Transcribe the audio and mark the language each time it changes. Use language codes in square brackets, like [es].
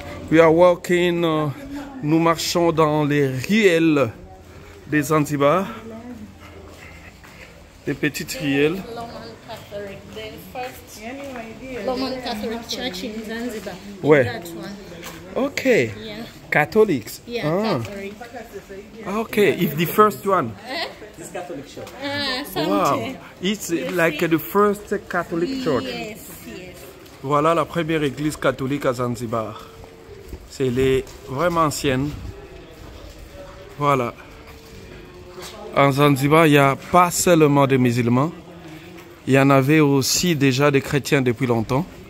[en] We are walking, [fr] nous marchons dans les ruelles des Zanzibar, des petites ruelles. [en] Roman Catholic Church in Zanzibar. Where? That one. Okay. Yeah. Catholics. Yeah, Catholic. Okay, it's the first one. This Catholic church. Wow, it's like the first Catholic church. Yes, yes. [fr] Voilà la première église catholique à Zanzibar. Elle est vraiment ancienne. Voilà. En Zanzibar, il n'y a pas seulement des musulmans. Il y en avait aussi déjà des chrétiens depuis longtemps.